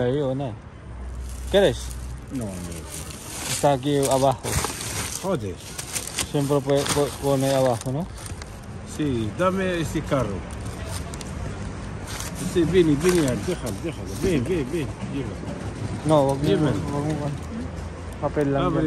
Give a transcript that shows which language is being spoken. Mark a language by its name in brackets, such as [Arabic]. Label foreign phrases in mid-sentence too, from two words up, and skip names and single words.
[Spanish] Ahí, una. ¿Quieres? No, no. Está aquí abajo. Joder. Siempre pone abajo, ¿no? Sí, dame este carro. Sí, ven, déjalo. Ven, llévalo. No, [Filipino] wag mo. [Spanish] Llévalo. [Filipino] Wag mo. Papel lang [Spanish] Abre,